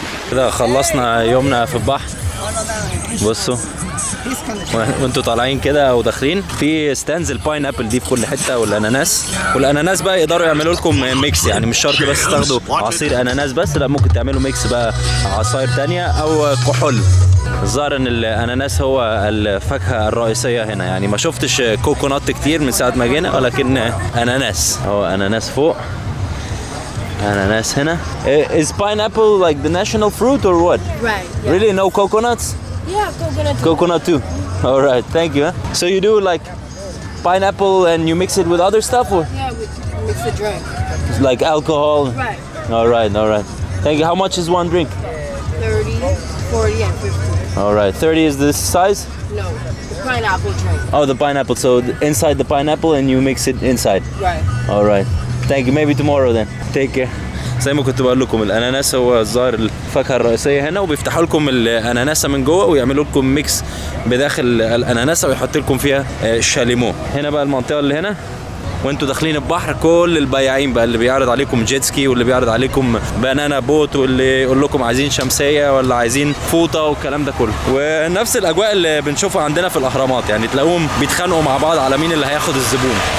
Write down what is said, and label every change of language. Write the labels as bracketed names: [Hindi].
[Arabic] كده خلصنا يومنا في البحر. بصوا وانتوا طالعين كده وداخلين في ستاندز الباين ابل دي في كل حته، والاناناس بقى يقدروا يعملوا لكم ميكس، يعني مش شرط بس تاخدوا عصير اناناس بس، لا ممكن تعملوا ميكس بقى عصاير تانية او كحول. الظاهر ان الاناناس هو الفاكهه الرئيسيه هنا، يعني ما شفتش كوكونات كتير من ساعه ما جينا، ولكن اناناس، هو اناناس فوق اناناس هنا. [English] Is pineapple like the national fruit or what? Right. Yeah. Really, no coconuts? Yeah, coconut. Coconut too. All right, thank you. So you do like pineapple and you mix it with other stuff, or Yeah, we mix the drink. like alcohol? Right. All right, all right. Thank you. How much is one drink? 30, 40, and 50. All right, 30 is this size? No, the pineapple drink. Oh, the pineapple. So inside the pineapple and you mix it inside. Right. All right. Thank you. Maybe tomorrow then. Take care. [Arabic] زي ما كنت بقول لكم الاناناس هو الظاهر الفاكهه الرئيسيه هنا، وبيفتحوا لكم الاناناسه من جوه ويعملوا لكم ميكس بداخل الاناناسه ويحط لكم فيها شاليمو. هنا بقى المنطقه اللي هنا وانتوا داخلين البحر كل البياعين بقى اللي بيعرض عليكم جيت سكي واللي بيعرض عليكم بنانا بوت واللي يقول لكم عايزين شمسيه ولا عايزين فوطه والكلام ده كله، ونفس الاجواء اللي بنشوفها عندنا في الاهرامات، يعني تلاقوهم بيتخانقوا مع بعض على مين اللي هياخد الزبون.